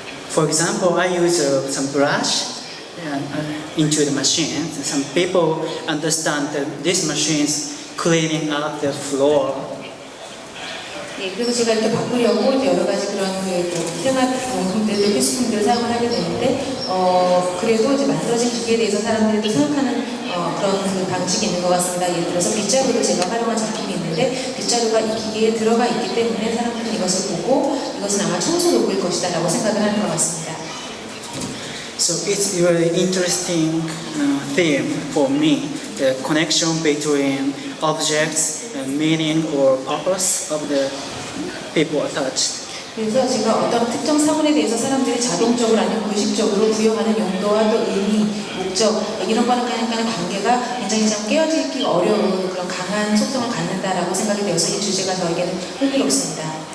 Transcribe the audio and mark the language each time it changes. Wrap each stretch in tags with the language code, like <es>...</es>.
<en>For example, I use some brush into the machine. Some people understand that this machine is cleaning up the floor.</en> <ko>예, 그래서 제가 이렇게 바꾸려고 이제 여러 가지 그런 생활용품들도 필수품들을 사용을 하게 되는데, 그래도 이제 만들어진 기계에 대해서 사람들이 또 생각하는 그런 그 방식이 있는 것 같습니다. 예를 들어서 빗자루를 제가 활용한 작품이 있는데, 빗자루가 이 기계에 들어가 있기 때문에 사람들은 이것을 보고 이것은 아마 청소 도구일 것이다 라고 생각을 하는 것 같습니다.</ko> <en>So it's a very interesting theme for me, the connection between objects and meaning or purpose of the people attached.</en> <ko>그래서 제가 어떤 특정 사물에 대해서 사람들이 자동적으로 아니면 무의식적으로 부여하는 용도와 또 의미, 목적 이런 거랑 관계가 굉장히 좀 깨어지기 어려운 그런 강한 속성을 갖는다라고 생각이 되어서 이 주제가 저에게는 흥미롭습니다.</ko>